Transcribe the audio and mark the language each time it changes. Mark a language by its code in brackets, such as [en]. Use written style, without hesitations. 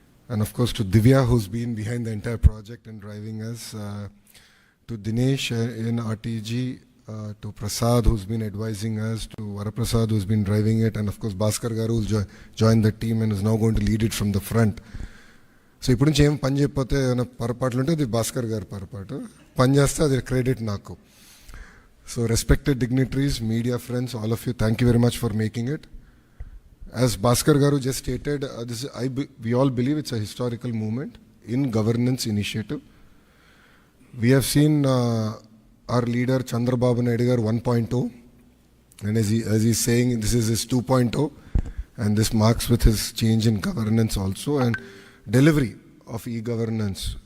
[en] And of course to Divya, who's been behind the entire project and driving us, to Dinesh in RTG, to Prasad, who's been advising us, to Varaprasad, who's been driving it, and of course Bhaskar Garu, who's joined the team and is now going to lead it from the front. [te] So ఇప్పుడు నుంచి ఏం పని చెప్పితే ఏమైనా పొరపాట్లు ఉంటే అది భాస్కర్ గారు పొరపాటు, పని చేస్తే అది క్రెడిట్ నాకు. [en] So respected dignitaries, media friends, all of you, thank you very much for making it. As Bhaskar Garu just stated, we all believe it's a historical moment in governance initiative. We have seen our leader Chandrababu Naidu Garu 1.0, and as he's saying, this is his 2.0, and this marks with his change in governance also and delivery of e-governance.